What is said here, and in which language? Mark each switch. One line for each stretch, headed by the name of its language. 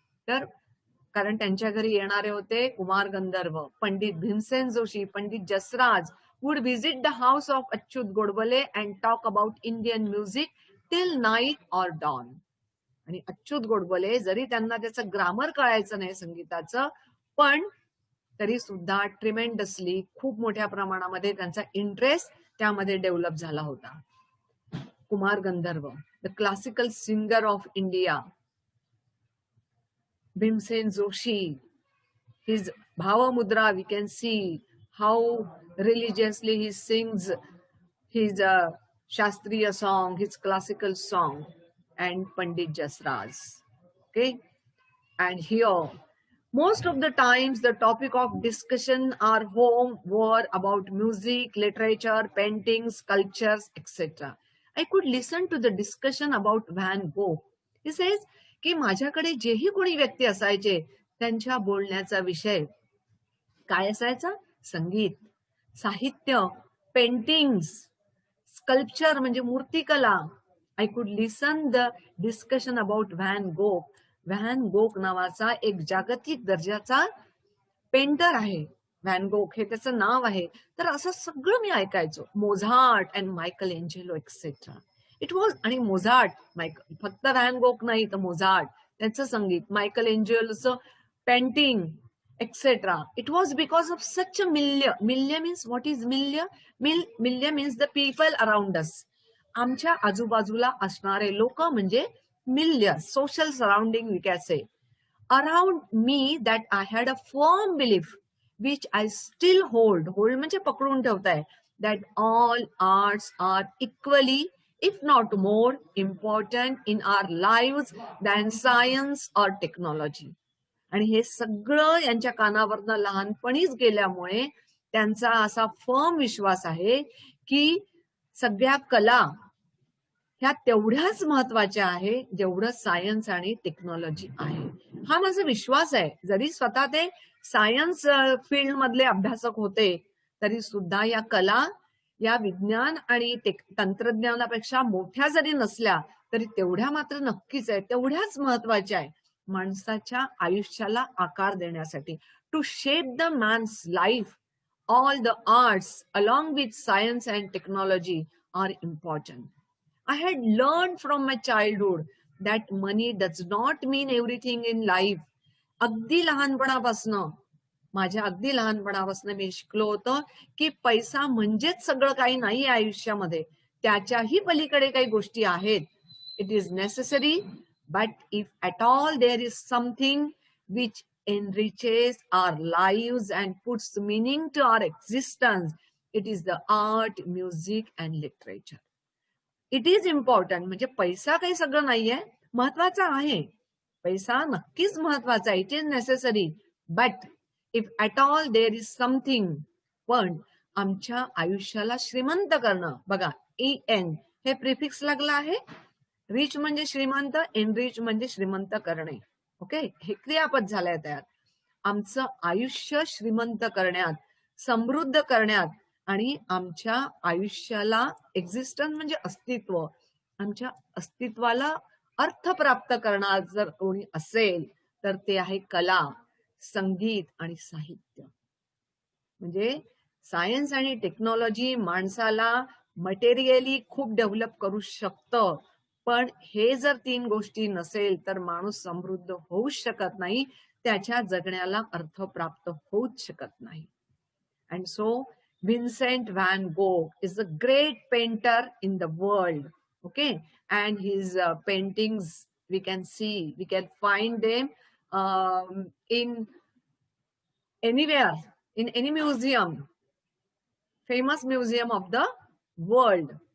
Marathi: तर कारण त्यांच्या घरी येणारे होते
English: Kumar Gandharva, Pandit Bhimsen Joshi, Pandit Jasraj would visit the house of Achyut Godbole and talk about Indian music till night or dawn.
Marathi: आणि अच्युत गोडबोले जरी त्यांना त्याचं ग्रामर कळायचं नाही संगीताचं, पण तरी सुद्धा ट्रिमेंडसली खूप मोठ्या प्रमाणामध्ये त्यांचा इंटरेस्ट त्यामध्ये डेव्हलप झाला होता.
English: Kumar Gandharva, the classical singer of India. Bhimsen Joshi, his Bhava Mudra, we can see how religiously he sings his Shastriya song, his classical song, and Pandit Jasraj. Okay, and here, most of the times the topic of discussion are home were about music, literature, paintings, sculptures, etc. I could listen to the discussion about Van Gogh. He says,
Marathi: की माझ्याकडे जेही कोणी व्यक्ती असायचे त्यांच्या बोलण्याचा विषय काय असायचा? संगीत, साहित्य, पेंटिंग्स, स्कल्पचर म्हणजे मूर्तिकला.
English: I could listen the discussion about van Gogh.
Marathi: Van Gogh नावाचा एक जागतिक दर्जाचा पेंटर आहे. व्हॅन गोग हे त्याचं नाव आहे. तर असं सगळं मी ऐकायचो. Mozart and Michael Angelo etcetera.
English: it was,
Marathi: आणि मोझार्ट, फक्त व्हॅन गोग नाही तर मोझार्ट त्यांचं संगीत, Michael एंजेलोचं painting etcetera.
English: It was because of such a milieu. Milieu means what is milieu? Milieu means the people around us.
Marathi: आमच्या आजूबाजूला असणारे लोक म्हणजे मिल्य,
English: Social surrounding we can say. Around me that I had a firm belief which I still hold.
Marathi: Hold म्हणजे पकडून ठेवताय.
English: That all arts are equally, if not more, important in our lives than science or technology.
Marathi: आणि हे सगळं यांच्या कानावरनं लहानपणीच गेल्यामुळे त्यांचा असा फर्म विश्वास आहे की सगळ्या कला ह्या तेवढ्याच महत्वाच्या आहे जेवढं सायन्स आणि टेक्नॉलॉजी आहे. हा माझा विश्वास आहे. जरी स्वतः ते सायन्स फील्ड मधले अभ्यासक होते तरी सुद्धा या कला, या विज्ञान आणि तंत्रज्ञानापेक्षा मोठ्या जरी नसल्या तरी तेवढ्या मात्र नक्कीच आहे, तेवढ्याच महत्वाच्या आहे माणसाच्या आयुष्याला आकार देण्यासाठी.
English: To shape the man's life, all the arts along with science and technology are important. I had learned from my childhood that money does not mean everything in life.
Marathi: अगदी लहानपणापासनं, माझ्या अगदी लहानपणापासून मी शिकलो होतं की पैसा म्हणजेच सगळं काही नाही आयुष्यामध्ये. त्याच्याही पलीकडे काही गोष्टी आहेत.
English: It is necessary, but if at all there is something which enriches our lives and puts meaning to our existence, it is the art, music and literature. It is important.
Marathi: म्हणजे पैसा काही सगळं नाहीये, महत्वाचा आहे. पैसा नक्कीच महत्वाचा आहे.
English: it is necessary, but if at all there is something,
Marathi: पण आमच्या आयुष्याला श्रीमंत करणं, बघा EN हे प्रिफिक्स लागलं आहे. रिच म्हणजे श्रीमंत, एनरिच म्हणजे श्रीमंत करणे. ओके, हे क्रियापद झालंय तयार. आमचं आयुष्य श्रीमंत करण्यात, समृद्ध करण्यात आणि आमच्या आयुष्याला एक्झिस्टन्स म्हणजे अस्तित्व, आमच्या अस्तित्वाला अर्थ प्राप्त करणार जर कोणी असेल तर ते आहे कला, संगीत आणि साहित्य. म्हणजे सायन्स आणि टेक्नॉलॉजी माणसाला मटेरियली खूप डेव्हलप करू शकतं, पण हे जर 3 गोष्टी नसेल तर माणूस समृद्ध होऊच शकत नाही, त्याच्या जगण्याला अर्थ प्राप्त होऊच शकत नाही.
English: And so Vincent van Gogh is the great painter in the world. Okay, and his paintings we can see, we can find them in anywhere, in any museum, famous museum of the world.